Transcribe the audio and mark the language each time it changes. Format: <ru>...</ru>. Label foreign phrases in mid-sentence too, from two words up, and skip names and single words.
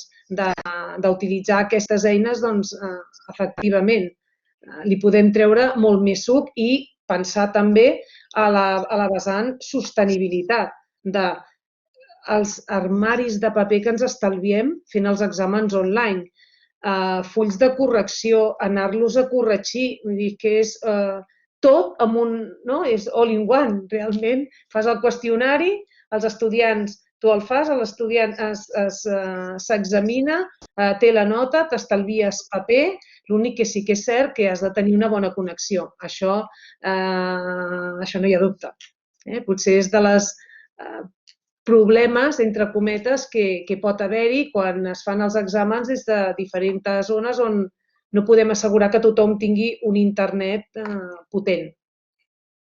<ca>d'utilitzar aquestes eines, doncs, efectivament, li podem treure molt més suc i pensar també a la vessant sostenibilitat de els armaris de paper que ens estalviem fent els exàmens online, fulls de correcció, anar-los a corregir, vull dir que és tot amb un... no? És</ca> <en>all in one,</en> <ca>realment. Fas el qüestionari, els estudiants, tu el fas, l'estudiant s'examina, té la nota, t'estalvies paper, l'únic que sí que és cert que has de tenir una bona connexió. Això no hi ha dubte. Potser és de les problemes, entre cometes, que pot haver-hi quan es fan els exàmens des de diferents zones on no podem assegurar que tothom tingui un internet potent.</ca>